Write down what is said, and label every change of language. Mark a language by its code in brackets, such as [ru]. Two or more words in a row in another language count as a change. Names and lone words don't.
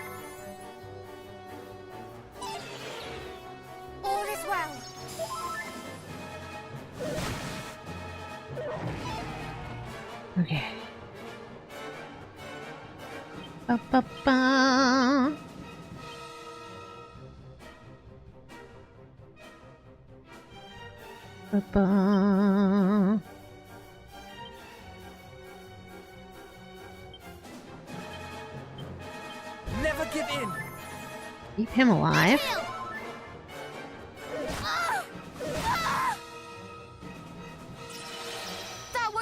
[en] All is well. Okay. Ba-ba-ba. Ba-ba. Never give in! Keep him alive. That won't